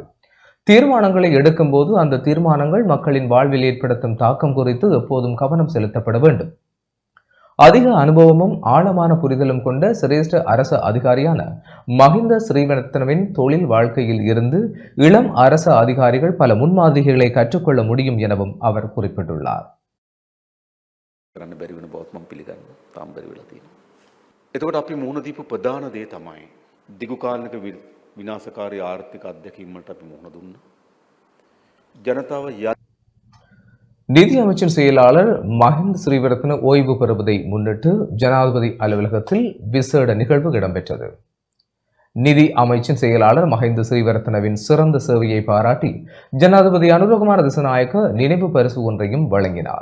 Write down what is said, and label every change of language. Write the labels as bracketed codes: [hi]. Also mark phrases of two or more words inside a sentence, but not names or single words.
[ta] தீர்மானங்களை எடுக்கும் போது அந்த தீர்மானங்கள் மக்களின் வாழ்வில் ஏற்படுத்தும் தாக்கம் குறித்து எப்போதும் கவனம் செலுத்தப்பட வேண்டும். அதிக அனுபவமும் ஆழமான புரிதலும் கொண்ட சிரேஷ்ட அரசு அதிகாரியான மஹிந்த ஸ்ரீவர்தனவின் தொழில் வாழ்க்கையில் இருந்து இளம் அரசு அதிகாரிகள் பல முன்மாதிரிகளை கற்றுக்கொள்ள முடியும் எனவும் அவர் குறிப்பிட்டுள்ளார். [si] එතකොට අපි මුහුණ දීපු ප්‍රධාන දේ තමයි දිගු කාලයක විනාශකාරී ආර්ථික අත්දැකීම් වලට අපි මුහුණ දුන්නා. ජනතාව [ta] நிதி அமைச்சின் செயலாளர் மஹிந்த ஸ்ரீவர்தன ஓய்வு பெறுவதை முன்னிட்டு ஜனாதிபதி அலுவலகத்தில் விசேட நிகழ்வு இடம்பெற்றது. நிதி அமைச்சின் செயலாளர் மஹிந்த ஸ்ரீவர்தனவின் சிறந்த சேவையை பாராட்டி ஜனாதிபதி அனுரகுமார் திசாநாயக்க நினைவு பரிசு ஒன்றையும் வழங்கினார்.